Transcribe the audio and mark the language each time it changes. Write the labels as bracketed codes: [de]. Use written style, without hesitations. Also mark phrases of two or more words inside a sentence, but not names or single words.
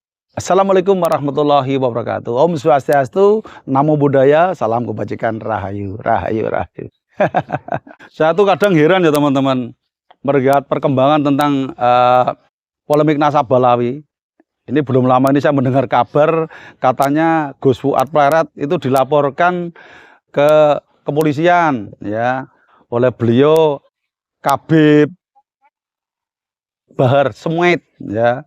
[ar] السلام عليكم ورحمة الله وبركاته. [sa] Om Swastiastu, [pi] Namo Buddhaya, [id] salam kebajikan, rahayu, rahayu, rahayu. Saya tuh kadang heran ya teman-teman, melihat perkembangan tentang polemik Nasabalawi. Ini belum lama ini saya mendengar kabar katanya Gus Fuad Pleret itu dilaporkan ke kepolisian ya oleh beliau Kabid Bahar Smit ya.